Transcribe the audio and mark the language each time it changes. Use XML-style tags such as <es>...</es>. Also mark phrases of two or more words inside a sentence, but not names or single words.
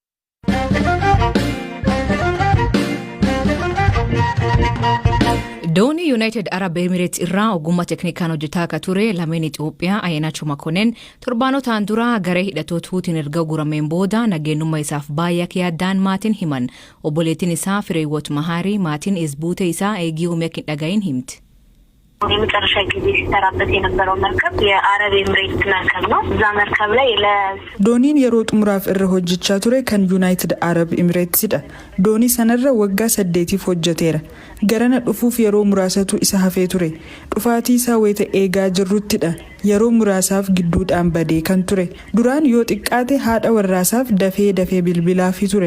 <om>Doonii United Arab Emirates irraa ogummaa teknikaan hojjetaa akka ture lameen Itoophiyaa Ayyaanachuu Makoneen torbaanotaan dura garee hidhattoota Huutiin erga gurameen booda nageenyummaa isaaf baay'ee akka yaaddaan maatiin himan. Obboleettiin isaa Fireewoot Mahaarii maatiin isbuute isaa eegii uumee akka hin dhagahin himti.</om> <am>የመጨረሻ ጊዜ ሲሰራበት የነበረው መርከብ የአረብ ኤምሬትስ መርከብ ነው። እዛ መርከብ ላይ</am> <om>ዶኒን yeroo xumuraaf irra hojjechaa ture kan United Arab Emirates dha. Doonii sanarra waggaa 8 hojjeteera. garana dhufuuf yeroo muraasatu isa hafee ture. Dhufaatii isaa wayita eegaa jirruttidha yeroo muraasaaf gidduudhaan badee kan ture. Duraan yoo xiqqaate haadha warraasaaf dafee bilbilaafi ture.</om>